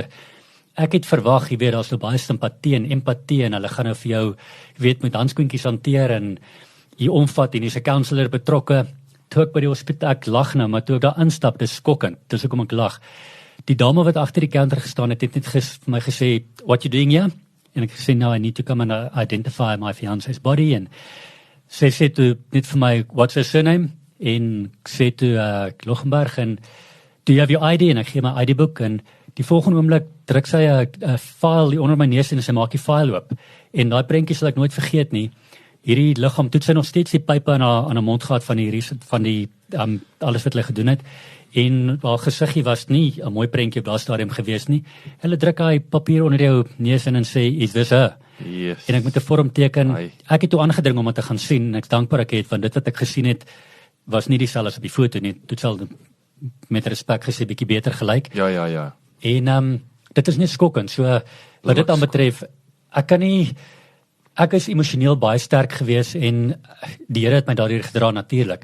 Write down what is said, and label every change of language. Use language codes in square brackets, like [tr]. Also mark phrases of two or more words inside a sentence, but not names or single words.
[af] Ek het verwag, jy weet, daar's nou baie simpatie en empatie en hulle gaan nou vir jou, jy weet, met handskoentjies hanteer en jy omvat en jy's 'n counselor betrokke. Toe ek by die hospitaal, ek lag nou, maar toe ek daar instap, dis skokkend. Dis hoekom ek lag. Die dame wat agter die counter gestaan het net vir my gesê, [en] "What you doing here?" [af] En ek gesê, [en] "No, I need to come and identify my fiance's body." [af] En sy sê toe net vir my, [en] "What's her surname?" [af] En ek sê toe Lochenberg en [en] "Do you have your ID?" [af] En ek gee my ID-boek en die volgende oomblik druk sy 'n file hier onder my neus en sy maak die file oop. En daai prentjie sal ek nooit vergeet nie. Hierdie liggaam toe sy nog steeds die pype aan haar mond gehad van die alles wat hulle gedoen het. En haar gesiggie was nie 'n mooi prentjie op daardie stadium gewees nie. Hulle druk hy papier onder jou neus in en sê, [en] "Is this her?" Yes. [af] En ek moet 'n vorm teken. Ek het toe aangedring om dit te gaan sien en ek is dankbaar ek het, want dit wat ek gesien het was nie dieselfde as op die foto nie. Dit sal met respek gesê bietjie beter gelyk. Ja. En dit is net skokkend. So wat dit aanbetref, ek is emosioneel baie sterk gewees en die Here het my daardeur gedra natuurlik.